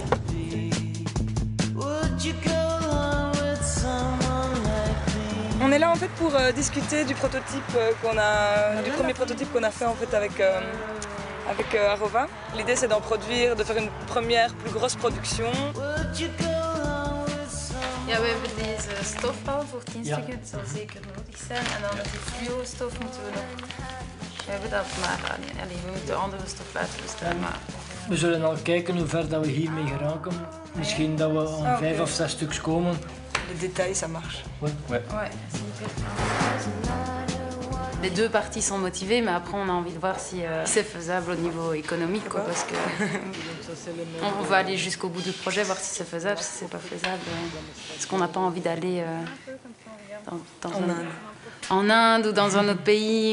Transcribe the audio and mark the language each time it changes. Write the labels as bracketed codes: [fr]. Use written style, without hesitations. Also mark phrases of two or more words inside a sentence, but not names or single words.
[fr] On est là en fait pour discuter du prototype du premier prototype qu'on a fait en fait avec Arova. L'idée c'est d'en produire, de faire une première plus grosse production. [nl] Ja, we hebben deze stofbal voor 10 stukken, het zal zeker nodig zijn. En dan die fluo-stof moeten we nog... We hebben dat, maar we moeten andere stof laten bestaan. Maar... We zullen al kijken hoe ver dat we hiermee geraken. Misschien dat we aan 5 of 6 stuks komen. [fr] Les détails, ça marche. Ouais. Ouais, c'est hyper Les deux parties sont motivées, mais après on a envie de voir si c'est faisable au niveau économique, quoi, parce que on va aller jusqu'au bout du projet, voir si c'est faisable, si c'est pas faisable. Parce qu'on n'a pas envie d'aller en Inde ou dans un autre pays.